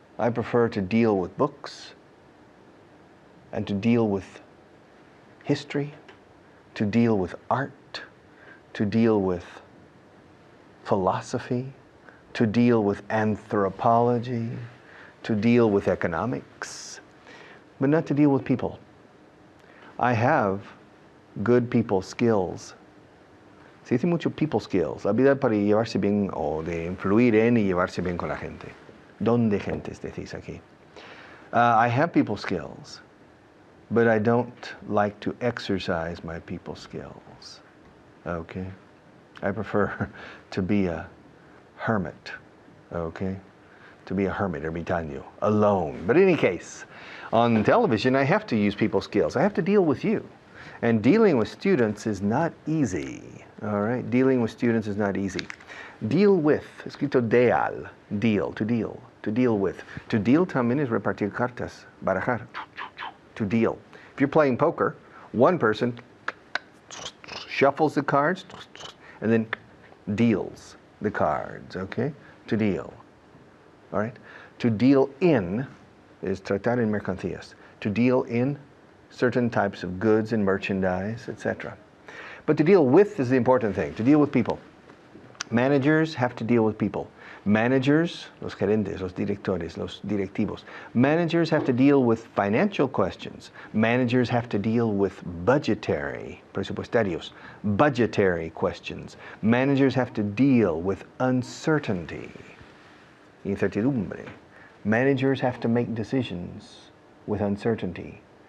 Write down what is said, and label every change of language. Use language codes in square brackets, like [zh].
[en] I prefer to deal with books, and to deal with history, to deal with art, to deal with philosophy, to deal with anthropology, to deal with economics, but not to deal with people. I have good people skills. [es] Se dice mucho people skills, habilidad para llevarse bien o de influir en y llevarse bien con la gente. Don de gentes decís aquí. [en] I have people skills, but I don't like to exercise my people skills, okay? I prefer to be a hermit, okay? To be a hermit, ermitaño, alone. But in any case, on television, I have to use people skills. I have to deal with you. And dealing with students is not easy, all right? Dealing with students is not easy. Deal with, escrito deal, deal, to deal with. [es] To deal también es repartir cartas, barajar. [en] To deal. If you're playing poker, one person shuffles the cards and then deals the cards, okay? To deal, all right? To deal in is [es] tratar en mercancías. [en] To deal in certain types of goods and merchandise, etc. But to deal with is the important thing, to deal with people. Managers have to deal with people. [es] Managers, los gerentes, los directores, los directivos. [en] Managers have to deal with financial questions. Managers have to deal with budgetary, presupuestarios, budgetary questions. Managers have to deal with uncertainty, incertidumbre. Managers have to make decisions with uncertainty.